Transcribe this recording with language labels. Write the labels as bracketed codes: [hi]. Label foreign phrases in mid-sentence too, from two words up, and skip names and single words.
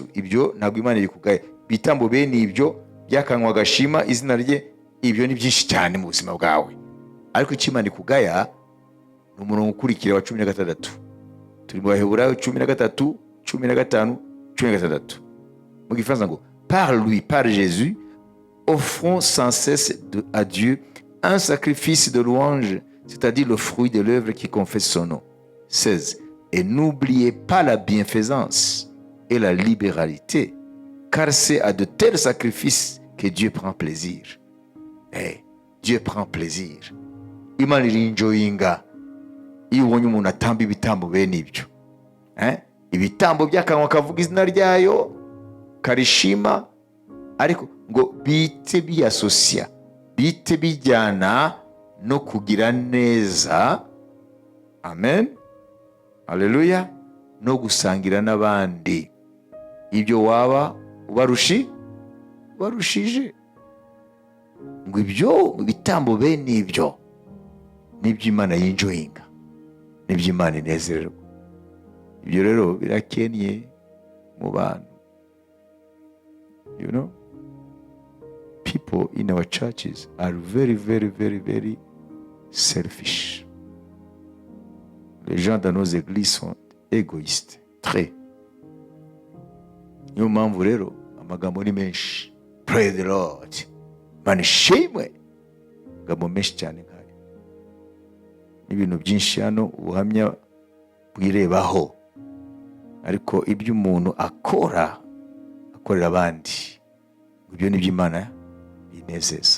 [rw] Ibyo ntabwo Imana ikugaya. Bitambo bene ibyo byakanwa gashima izina rye, ibyo ni byinshi cyane mu buzima bwawe. ariko icyo Imana ikugaya ni umurongo ukurikira wa 16. turi mu Baheburayo 13, 15, 16. mu Gifaransa ngo [fr] par lui, par Jésus, offrons sans cesse à Dieu un sacrifice de louange, c'est-à-dire le fruit de l'œuvre qui confesse son nom. 16. Et n'oubliez pas la bienfaisance et la libéralité, car c'est à de tels sacrifices que Dieu prend plaisir. Dieu prend plaisir. [rw] Imana irinjoyinga iyo ubonye umuntu atamba ibitambo bene ibyo. Ibitambo by'akanwa kavuga izina ryayo, karishima, ariko ngo bite biyasosiya, bite bijyana no kugira neza. Amen. Haleluya. No gusangira n'abandi ibyo waba ubarushije. Ngo ibyo bitambo bene ibyo nibyo Imana yinjoyinga, nibyo Imana inezererwa. Ibyo rero birakennye mu bantu. [en] You know, people in our churches are very, very, very, very selfish. [fr] Les gens dans nos églises sont égoïstes, très. [rw] Niyo mpamvu rero amagambo ni menshi. [en] Praise the Lord. [rw] Imana ishimwe. Amagambo menshi cyane nk'ayo. N'ibintu byinshi hano ubuhamya bwirebaho. Ariko ibyo umuntu akorera abandi, ibyo nibyo Imana binezeza.